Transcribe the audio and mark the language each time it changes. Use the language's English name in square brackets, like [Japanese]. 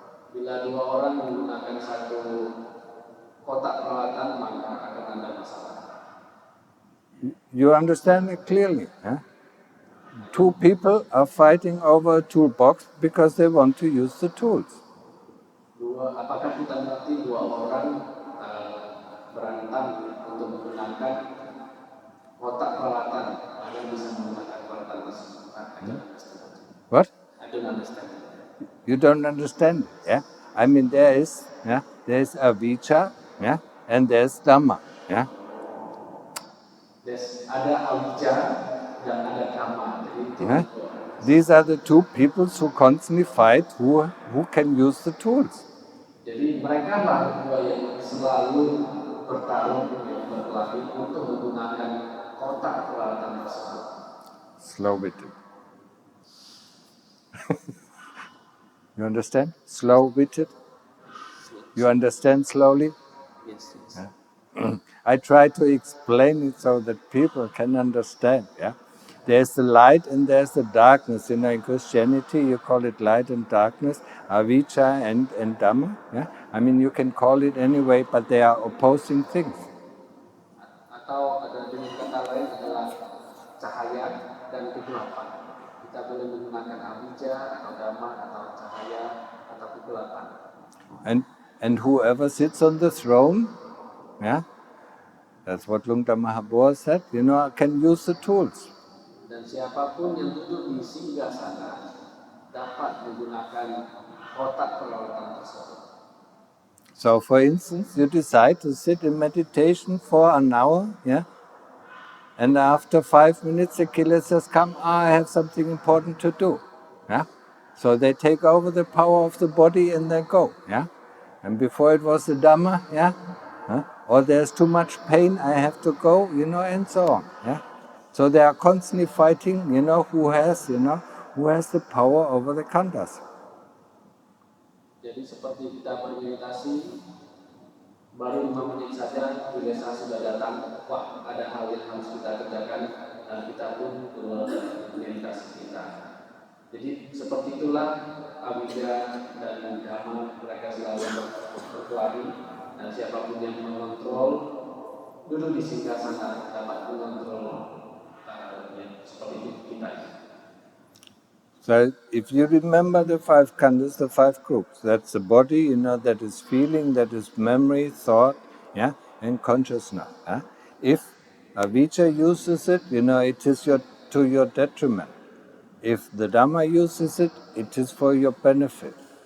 [Indonesian] Bila 2 orang menggunakan satu kotak peralatan, maka akan ada masalah. [English] You understand it clearly. 2 people are fighting over a toolbox because they want to use the tools. [Indonesian] Apakah kita mengerti 2 orang berantem untuk menggunakan kotak peralatan agar bisa menggunakan peralatan tersebut? [English] What? I don't understand. You don't understand, yeah? I mean, there is avijja, and there's dhamma, [Indonesian] Ada avijja dan ada dhamma. [English] These are the 2 people who constantly fight who can use the tools. [Indonesian] Jadi mereka lah 2 yang selalu bertarung berkelahi untuk menggunakan kotak peralatan tersebut. [English] Slow with it. You understand? Slow with it. You understand slowly? Yes. I try to explain it so that people can understand. there's the light and there's the darkness. In Christianity, you call it light and darkness, avijja and dhamma. Yeah? I mean, you can call it anyway, but they are opposing things. [Indonesian] Atau ada dengan kata lain adalah cahaya dan kegelapan. Kita boleh menggunakan avijja atau dhamma atau cahaya atau kegelapan. [English] And whoever sits on the throne, yeah, that's what Lungta Mahabua said, can use the tools. [Indonesian] Dan siapapun yang duduk di singgasana dapat menggunakan kotak peralatan tersebut. [English] So, for instance, you decide to sit in meditation for an hour, yeah, and after 5 minutes the killer says, "Come, I have something important to do," yeah. So they take over the power of the body and they go, yeah. And before it was the Dhamma, yeah, or there's too much pain, I have to go, and so on, yeah. So they are constantly fighting, who has the power over the khandhas. [Indonesian] Jadi seperti kita bermeditasi, baru 5 menit saja kilesa sudah datang, wah ada hal yang harus kita kerjakan dan kita pun keluar dari meditasi kita. Jadi seperti itulah avijja dan dhamma, mereka selalu berkelahi dan siapapun yang mengontrol duduk di singgasana dapat mengontrol seperti itu kita. [English] So if you remember the 5 khandhas, the 5 groups, that's the body, that is feeling, that is memory, thought, yeah, and consciousness. Yeah? If avijja uses it, it is to your detriment. If the Dhamma uses it, it is for your benefit.